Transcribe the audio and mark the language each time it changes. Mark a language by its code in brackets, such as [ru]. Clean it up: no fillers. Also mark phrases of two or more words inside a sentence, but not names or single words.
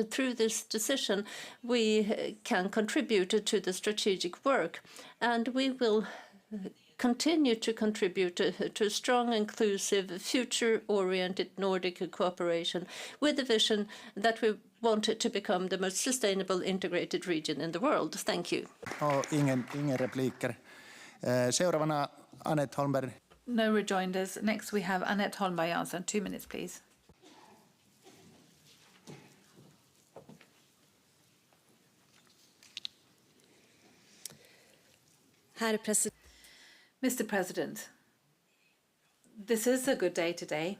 [en] Through this decision, we can contribute to the strategic work. And we will continue to contribute to a strong, inclusive, future-oriented Nordic cooperation with a vision that we want it to become the most sustainable integrated region in the world. Thank you. [sv] Ingen repliker. [fi] Seuraavana Annette Holmberg. [en] No rejoinders. Next we have Annette Holmberg Jansson. 2 minutes, please. Mr. President, this is a good day today.